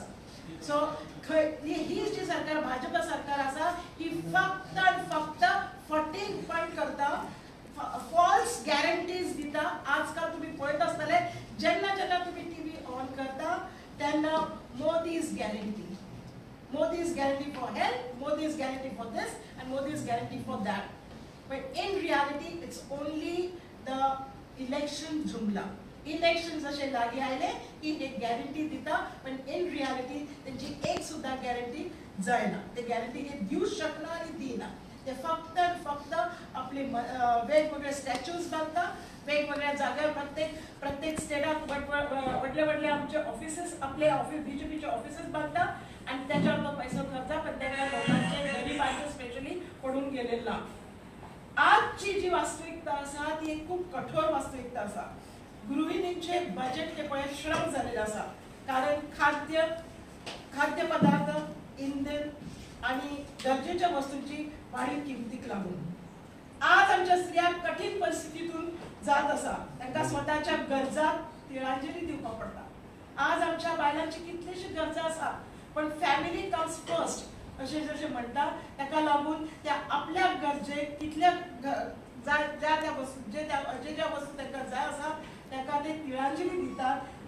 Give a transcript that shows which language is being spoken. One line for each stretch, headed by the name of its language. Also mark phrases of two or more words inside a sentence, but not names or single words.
Konkani: सो ही जी सरकार, भाजप सरकार आसा, ही फक्त आणि फक्त फटींग पॉइंट करता,
English: false guarantees
Konkani: दिता. आजकाल तुम्ही पळयत आसतले, जेन्ना जेन्ना तुम्ही
English: TV on
Konkani: करता तेन्ना
English: Modi's guarantee, Modi's guarantee for health, Modi's guarantee for this and Modi's guarantee for that. But in reality it's only the election jumla.
Konkani: इलेक्शन जसे लागी आयले की एक गॅरंटी दिता, पण
English: in reality
Konkani: त्यांची एक सुद्धा गॅरंटी जायना. ते गॅरंटी हे दिवूच शकना आणि दिना. ते फक्त आपले वेगवेगळे स्टॅच्यूज बांधता, वेगवेगळ्या जाग्यावर प्रत्येक स्टेटात व्हडले आमचे ऑफिसेस, आपले ऑफिस बीजेपीचे ऑफिसेस बांधता आणि त्याच्यावर तो पैसा खर्चा, पण त्या लोकांचे गरिबांचे स्पेशली पडून गेलेला. आजची जी वास्तविकता आसा ती एक खूप कठोर वास्तविकता आसा. गृहिणींचे बजेट ते पळय श्रम झालेले आसा, कारण खाद्य पदार्थ, इंधन आणि गरजेच्या वस्तूंची वाढीव किमतीक लागून आज आमच्या स्त्रिया कठीण परिस्थितीतून जात आसा. तांकां स्वताच्या गरजाक तिळांजली दिवपाक पडटा. आज आमच्या बायलांची कितलीशी गरजा आसा, पण
English: family comes first
Konkani: अशें जशें म्हणटा, ताका लागून त्या आपल्या गरजेक कितल्या ज्या वस्तू तांकां जाय आसा ताका ते तिळांजली दितात